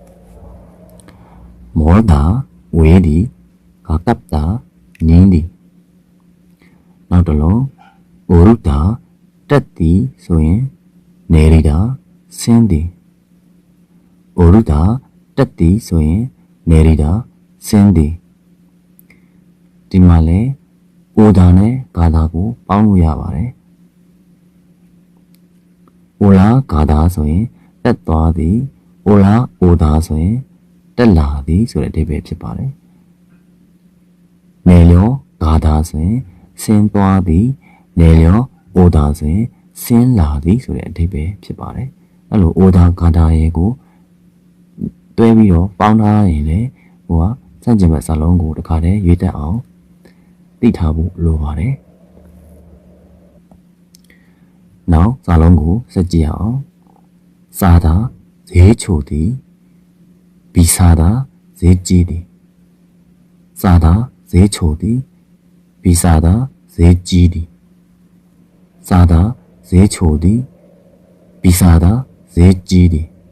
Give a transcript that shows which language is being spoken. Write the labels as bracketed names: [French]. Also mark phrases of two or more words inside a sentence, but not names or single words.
[Burmese] 멀다ဝေးသည်가깝다နီးသည်နောက်တစ်လုံး오르다တက်သည်ဆိုရင်내리다ဆင်းသည်오르다တက်သည်ဆိုရင်내리다ဆင်းသည်ဒီမှာလဲ오다နဲ့가다ကိုပေါင်းလို့ရပါတယ် [Korean] 오라 가다 [Burmese] ဆိုရင်တက်သွားသည် [Korean] 오라 오다 [Burmese] ဆိုရင်တက်လာသည်ဆိုတဲ့အဓိပ္ပာယ်ဖြစ်ပါတယ် [Korean] 내려 가다 [Burmese] ဆိုရင်ဆင်းသွားသည် [Korean] 내려 오다 [Burmese] ဆိုရင်ဆင်းလာသည်ဆိုတဲ့အဓိပ္ပာယ်ဖြစ်ပါတယ်အဲ့လို [Korean] 오다 가다 [Burmese] ရဲ့ကိုတွဲပြီးတော့ပေါင်းထားရင်လေဟိုကစန့်ကျင်ဘက်စာလုံးကိုတစ်ခါတည်းရွေးတက်အောင်သိထားဖို့လိုပါတယ် နောက်စာလုံးကိုဆက်ကြည့်အောင်사다ဈေးချိုသည်비싸다ဈေးကြီးသည်사다ဈေးချိုသည်비싸다ဈေးကြီးသည်사다ဈေးချိုသည်비싸다ဈေးကြီးသည်